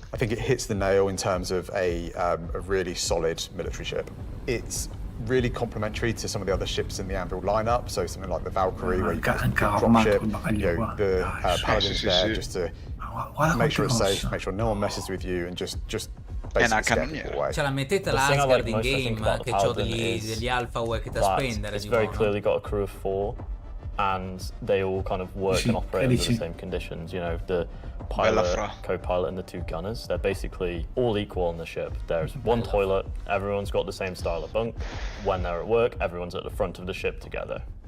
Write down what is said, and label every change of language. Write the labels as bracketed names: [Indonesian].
[English] I think it hits the nail in terms of a really solid military ship. It's really complementary to some of the other ships in the Anvil lineup, so something like the Valkyrie where you can drop ship, the Paladin's there just to make sure it's safe, make sure no one messes with you, and just [Italian] Ce la mettete la Asgard in game che c'ho degli alpha che da spendere. [English] It's very clearly got a crew of 4 and they all kind of work and operate under the same conditions. You know, the pilot, co-pilot and the 2 gunners, they're basically all equal on the ship. There's one toilet, everyone's got the same style of bunk. When they're at work, everyone's at the front of the ship together.